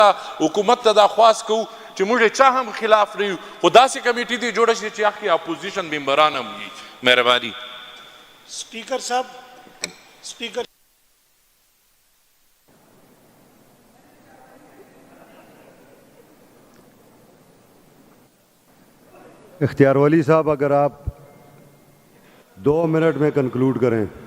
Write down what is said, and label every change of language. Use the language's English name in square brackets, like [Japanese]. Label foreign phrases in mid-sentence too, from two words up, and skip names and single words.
[Pashto] हुकूमत ته دا خواست کوو چې موږ چا هم خلاف نه یو خو داسې کمیټې دې جوړه شي چې هغې اپوزیشن ممبران هم وي. مهرباني. [Urdu] سپیکر صاحب، سپیکر اختیار ولی صاحب، اگر آپ 2 منٹ میں کنکلوڈ کریں.